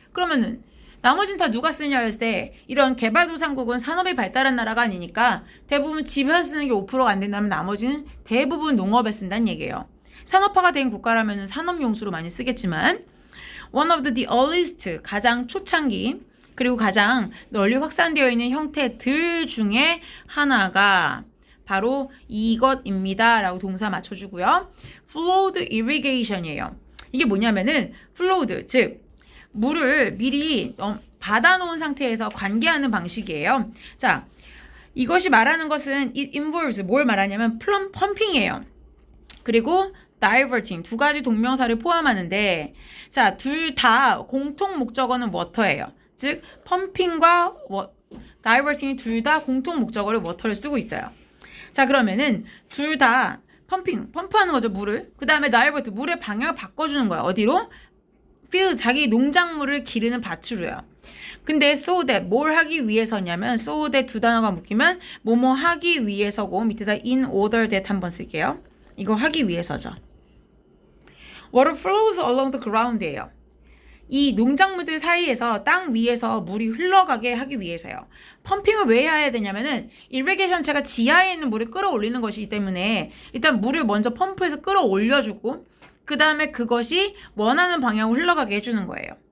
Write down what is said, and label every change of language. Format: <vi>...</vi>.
<ko>그러면은 나머지는 다 누가 쓰냐 했을 때 이런 개발도상국은 산업이 발달한 나라가 아니니까 대부분 집에서 쓰는 게 5%가 안 된다면 나머지는 대부분 농업에 쓴다는 얘기예요. 산업화가 된 국가라면 산업용수로 많이 쓰겠지만</ko> <en>one of the earliest</en> <ko>가장 초창기 그리고 가장 널리 확산되어 있는 형태들 중에 하나가 바로 이것입니다 라고 동사 맞춰주고요.</ko> <en>flowed irrigation이에요.</en> <ko>이게 뭐냐면은 flowed 즉 물을 미리 받아놓은 상태에서 관계하는 방식이에요. 자, 이것이 말하는 것은 it involves 뭘 말하냐면 펌핑이에요. 그리고 diverting 두 가지 동명사를 포함하는데 자, 둘 다 공통 목적어는 워터예요. 즉 펌핑과 diverting이 둘 다 공통 목적어를 워터를 쓰고 있어요. 자, 그러면은 둘 다 펌프하는 거죠, 물을. 그 다음에 divert 물의 방향을 바꿔주는 거야. 어디로? field 자기 농작물을 기르는 밭으로요. 근데 so that 뭘 하기 위해서냐면 so that 두 단어가 묶이면 뭐뭐 하기 위해서고 밑에다 in order that 한번 쓸게요. 이거 하기 위해서죠.</ko> <en>Water flows along the ground예요.</en> <ko>이 농작물들 사이에서 땅 위에서 물이 흘러가게 하기 위해서요. 펌핑을 왜 해야 되냐면은 irrigation체가 지하에 있는 물을 끌어올리는 것이기 때문에 일단 물을 먼저 펌프해서 끌어올려주고 그 다음에 그것이 원하는 방향으로 흘러가게 해주는 거예요.</ko>